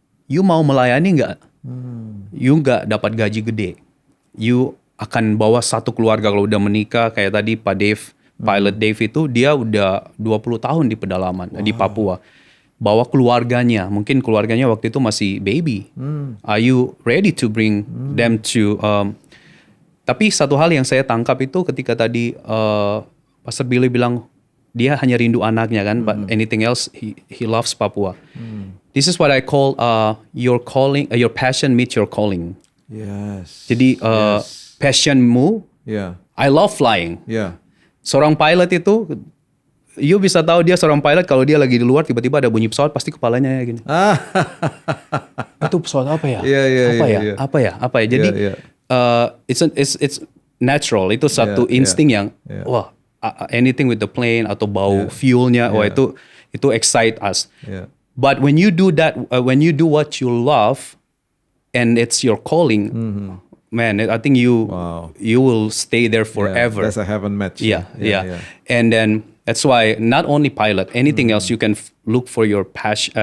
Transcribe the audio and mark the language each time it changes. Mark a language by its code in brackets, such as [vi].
[id] You mau melayani nggak? You nggak dapat gaji gede. You akan bawa satu keluarga kalau udah menikah. Kayak tadi Pak Dave, Pilot Dave itu dia udah 20 tahun di pedalaman di Papua. Bawa keluarganya. Mungkin keluarganya waktu itu masih baby. [en] Are you ready to bring them to... [id] Tapi satu hal yang saya tangkap itu ketika tadi Pastor Billy bilang dia hanya rindu anaknya kan, [en] but anything else he loves Papua. This is what I call your calling, your passion meets your calling. Yes. [id] Jadi passionmu, [en] I love flying. [id] Seorang pilot itu, you bisa tahu dia seorang pilot kalau dia lagi di luar tiba-tiba ada bunyi pesawat pasti kepalanya gini. Itu pesawat apa ya? Apa ya? Jadi [en] it's natural. [id] Itu satu insting yang wah. [en] Anything with the plane [id] atau bau fuelnya, itu [en] excite us. But when you do that, when you do what you love, and it's your calling, man, I think you will stay there forever. That's a heaven match. Yeah. And then that's why not only pilot, anything else you can look for your passion.